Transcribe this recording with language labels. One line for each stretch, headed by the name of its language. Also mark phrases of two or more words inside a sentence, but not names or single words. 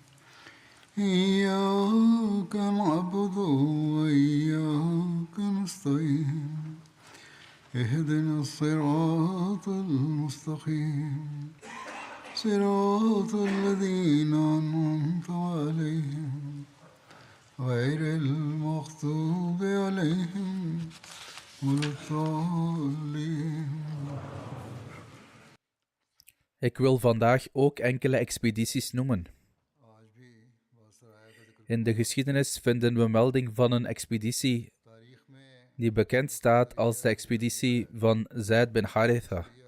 Arabic: إياك نعبد وإياك نستعين اهدنا الصراط المستقيم صراط الذين أنعمت عليهم غير المغضوب عليهم ولا الضالين.
Dutch: Ik wil vandaag ook enkele expedities noemen. In de geschiedenis vinden we melding van een expeditie die bekend staat als de expeditie van Zaid bin Haritha.